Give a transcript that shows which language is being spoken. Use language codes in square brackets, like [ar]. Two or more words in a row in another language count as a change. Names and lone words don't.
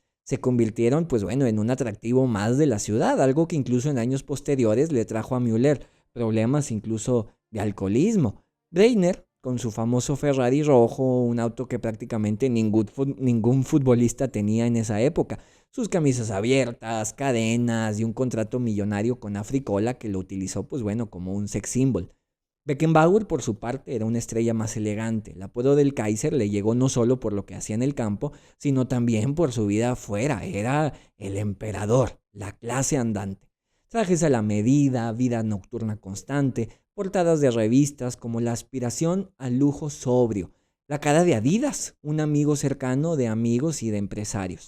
[es] Se convirtieron, pues bueno, en un atractivo más de la ciudad, algo que incluso en años posteriores le trajo a Müller problemas incluso de alcoholismo. Breitner, con su famoso Ferrari rojo, un auto que prácticamente ningún futbolista tenía en esa época, sus camisas abiertas, cadenas y un contrato millonario con Africola que lo utilizó pues bueno como un [en] sex symbol. [es] Beckenbauer por su parte era una estrella más elegante. El apodo del Kaiser le llegó no solo por lo que hacía en el campo, sino también por su vida afuera. Era el emperador, la clase andante. Trajes a la medida, vida nocturna constante, portadas de revistas como La aspiración al lujo sobrio, la cara de Adidas, un amigo cercano de amigos y de empresarios.